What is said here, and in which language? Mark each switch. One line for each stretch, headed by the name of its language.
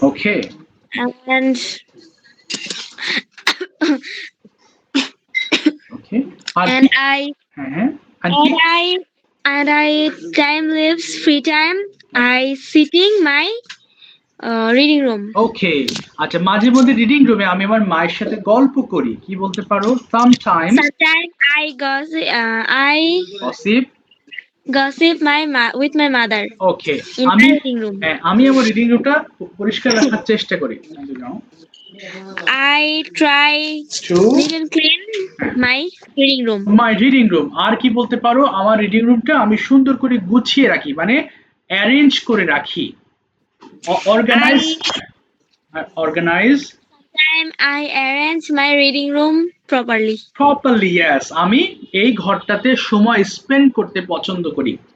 Bangla: Okay, And okay, আর and কি? I হ্যাঁ, আর কি?
English: and I time lives free time. I sitting my reading room.
Bangla: ওকে, আচ্ছা মাঝে মধ্যে রিডিং রুমে আমি আমার মায়ের সাথে গল্প করি, কি বলতে পারো?
English: Sometimes Sometimes I gossip. gossip with my mother okay, in
Bangla: আমি
English: my reading room.
Bangla: আমি আমার রিডিং রুমটা পরিষ্কার রাখার চেষ্টা করি।
English: I try to neat and clean my reading room. My reading room,
Bangla: আর কি বলতে পারো? আমার রিডিং রুমটা আমি সুন্দর করে গুছিয়ে রাখি, মানে অ্যারেঞ্জ করে রাখি, organise.
English: Organise I arrange my reading room properly.
Bangla: Properly, yes, আমি এই ঘরটাতে সময় স্পেন্ড করতে পছন্দ করি।